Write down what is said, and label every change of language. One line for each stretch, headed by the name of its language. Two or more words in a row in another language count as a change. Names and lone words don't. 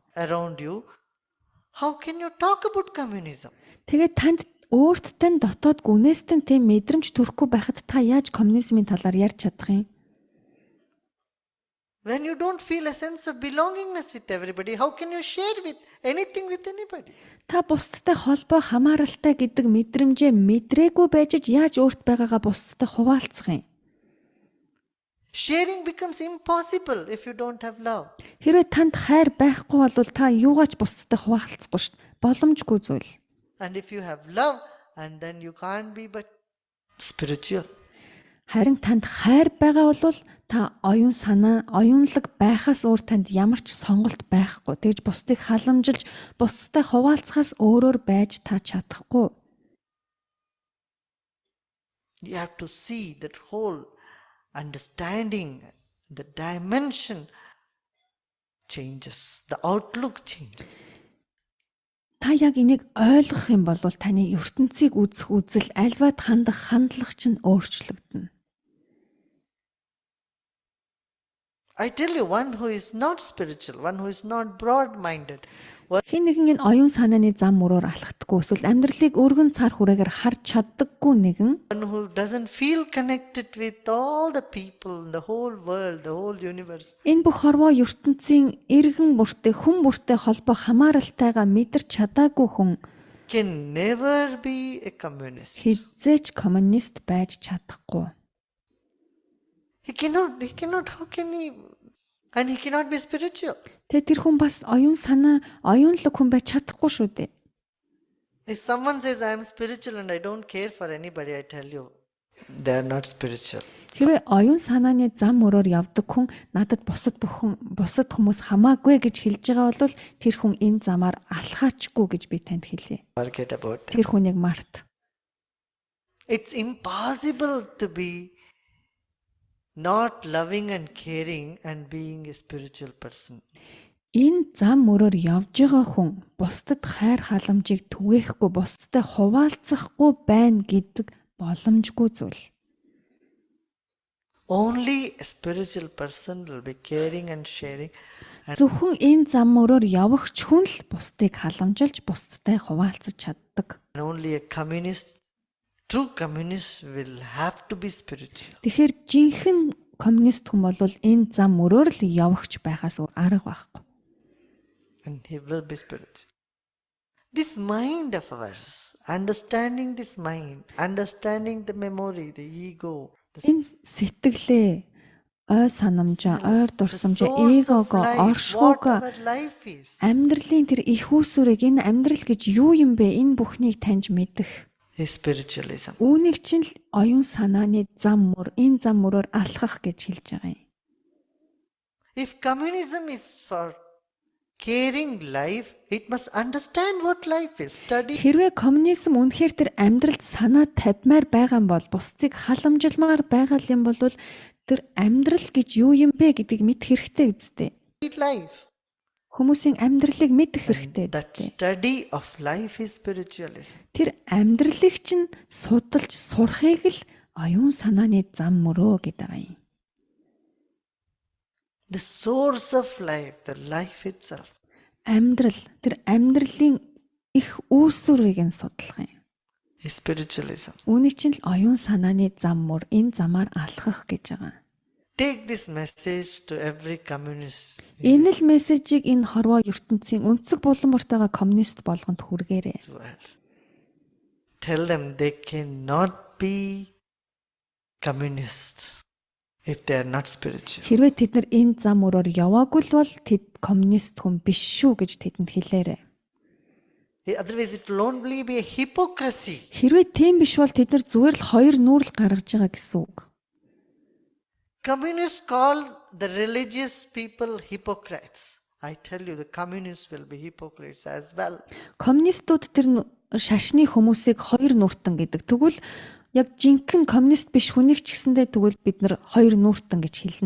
English: around you, how can you talk about communism?
Mongolian: Тэгээд танд өөрт тань дотоод гүнээс тань тийм мэдрэмж төрөхгүй байхад та яаж коммунизмын талаар ярьж чадах юм?
English: When you don't feel a sense of belongingness with everybody, how can you share with anything with anybody?
Mongolian: Та бусдтай холбоо хамааралтай гэдэг мэдрэмжээ мэдрээгүй байж яаж өөрт байгаагаа бусдтай хуваалцах юм?
English: Sharing becomes impossible if you don't have love.
Mongolian: Хэрвээ танд хайр байхгүй бол та юугаач бусдтай хуваалцахгүй шүү дээ. Боломжгүй зүйл.
English: And if you have love, and then you can't be but spiritual.
Mongolian: Харин танд хайр байгаа бол та оюун санаа, оюунлаг байхаас өөр танд ямар ч сонголт байхгүй. Тэгж бусдыг халамжилж, бусдтай хуваалцахаас өөрөөр байж та чадахгүй.
English: You have to see that whole understanding, the dimension changes, the outlook changes.
Mongolian: Та яг энийг ойлгох юм бол таны ертөнцийг үзэх үзэл, альваад хандах хандлага чинь өөрчлөгдөнө.
English: I tell you, one who is not spiritual, one who is not broad-minded,
Mongolian: Хин нэгэн энэ оюун санааны зам мөрөөр алхдаггүй эсвэл амьдралыг өргөн цар хүрээгээр харж чаддаггүй нэгэн
English: one who doesn't feel connected with all the people, the whole world, the whole universe,
Mongolian: энэ бүх хорвоо ертөнцийн эргэн бүртээ хүн бүртээ холбоо хамааралтайгаа мэдэрч чадаагүй хүн
English: can never be a communist.
Mongolian: Хизээч коммунист байж чадахгүй.
English: He cannot, how can he? And he cannot be spiritual.
Mongolian: Тэгээ тэр хүн бас оюунлаг хүн байж чадахгүй шүү дээ.
English: If someone says, I am spiritual and I don't care for anybody, I tell you, they are not spiritual.
Mongolian: Хэрвээ оюун санааны зам мөрөөр явдаг хүн надад бусад хүмүүс хамаагүй гэж хэлж байгаа бол тэр хүн энэ замаар алхаачгүй гэж би танд хэлье.
English: Forget about that.
Mongolian: Тэр хүнийг март.
English: It's impossible to be not loving and caring and being a spiritual person.
Mongolian: Энэ зам мөрөөр явж байгаа хүн бусдад хайр халамжийг түгээхгүй, бусдад хуваалцахгүй байна гэдэг боломжгүй зүйл.
English: Only a spiritual person will be caring and sharing.
Mongolian: Зөвхөн энэ зам мөрөөр явагч хүн л бусдыг халамжилж, бусдтай хуваалцаж чаддаг.
English: And only a communist, true communist will have to be spiritual.
Mongolian: Тэгэхээр жинхэнэ коммунист хүн бол энэ зам мөрөөр л явагч байхаас өөр арга байхгүй.
English: And he will be spiritual. This mind of ours, understanding this mind, understanding the memory, the ego,
Mongolian: Энэ сэтгэлээ, ой санамжаа, ойр дурсамжаа, эгого, оршихуйгаа, whatever life is, амьдралын тэр их үүсвэрийг энэ амьдрал гэж юу юм бэ? Энэ бүхнийг таньж мэдэх.
English: is spiritualism.
Mongolian: Үүнийг чинь л оюун санааны зам мөр, энэ зам мөрөөр алхах гэж хэлж байгаа юм.
English: If communism is for caring life, it must understand what life is. Study.
Mongolian: Хэрвээ коммунизм үнэхээр тэр амьдралд санаа тавьмаар байгаа юм бол, бусдыг халамжилмаар байгаа юм бол тэр амьдрал гэж юу юм бэ гэдгийг мэдэх хэрэгтэй үстэй.
English: Life.
Mongolian: Хүмүүсийн амьдралыг мэдэх хэрэгтэй
English: That
Mongolian: үстэй.
English: study of life is spiritualism.
Mongolian: Тэр амьдралыг чинь судалж сурахыг л оюун санааны зам мөрөө гэдэг юм.
English: The source of life, the life itself.
Mongolian: Амьдрал, тэр амьдралын их үүсвэрийг нь судлах юм.
English: Is spiritualism.
Mongolian: Үүний чинь л оюун санааны зам мөр, энэ замаар алхах гэж байгаа.
English: Take this message to every communist.
Mongolian: Энэ л мессежийг энэ хорвоо ертөнцийн өнцөг булан мөртэйгээ коммунист болгонд хүргээрэй.
English: Tell them they cannot be communists if they are not spiritual.
Mongolian: Хэрвээ тэд нар энэ зам мөрөөр яваагүй л бол тэд коммунист хүн биш шүү гэж тэдэнд хэлээрэй.
English: Otherwise it will only be a hypocrisy.
Mongolian: Хэрвээ тийм биш бол тэд нар зүгээр л хоёр нүүрэл гаргаж байгаа гэсэн үг.
English: Communists call the religious people hypocrites. I tell you, the communists will be hypocrites as well.
Mongolian: Коммунистууд тэр шашны хүмүүсийг хоёр нүртэн гэдэг. Тэгвэл яг жинхэнэ коммунист биш хүнийг ч гэсэндээ тэгвэл бид нар хоёр нүртэн гэж хэлнэ.